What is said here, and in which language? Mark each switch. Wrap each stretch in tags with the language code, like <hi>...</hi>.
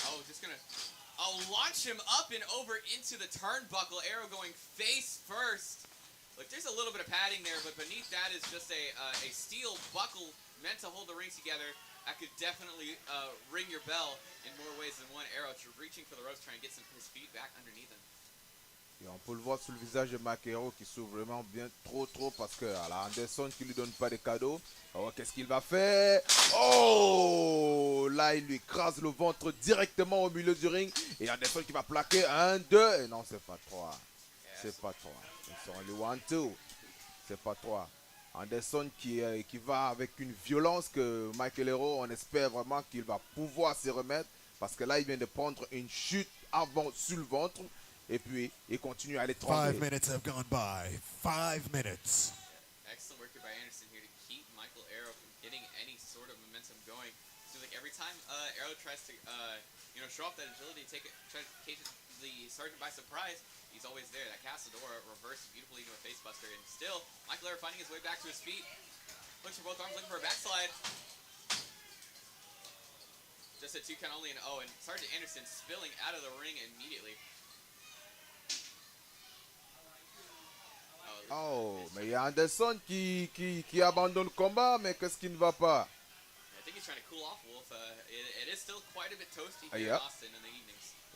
<en>Oh, just gonna launch him up and over into the turnbuckle. Aapw going face first. Look, there's a little bit of padding there, but beneath that is just a steel buckle meant to hold the ring together. That could definitely ring your bell in more ways than one. Aapw reaching for the ropes, trying to get his feet back underneath him.</en> <fr>Et on peut le voir sur le visage de Mike Hero qui s'ouvre vraiment bien trop parce que alors Anderson qui lui donne pas de cadeaux. Oh, qu'est-ce qu'il va faire? Oh, là il lui écrase le ventre directement au milieu du ring et Anderson qui va plaquer 1, 2 et non c'est pas 3. C'est pas 3.</fr> <en>It's only 1, 2.</en> <fr>C'est pas 3. Anderson qui va avec une violence que Michael Hero, on espère vraiment qu'il va pouvoir se remettre parce que là il vient de prendre une chute avant sur le ventre. Et puis, il continue à aller 5 trembler.</fr> <en>minutes have gone by. 5 minutes. Excellent work here by Anderson here to keep Michael Aapw from getting any sort of momentum going. So like every time Aapw tries to show off that agility, try to catch the Sergeant by surprise, he's always there. That Castadora reversed beautifully into a facebuster, and still Michael Aapw finding his way back to his feet. Looks for both arms, looking for a backslide. Just a 2 count only, and and Sergeant Anderson spilling out of the ring immediately.</en> <fr>Oh, mais il y a Anderson qui abandonne le combat, mais qu'est-ce qui ne va pas?</fr> <en>I think he's trying to cool off Wolf. It is still quite a bit toasty here in Austin in the evenings.</en>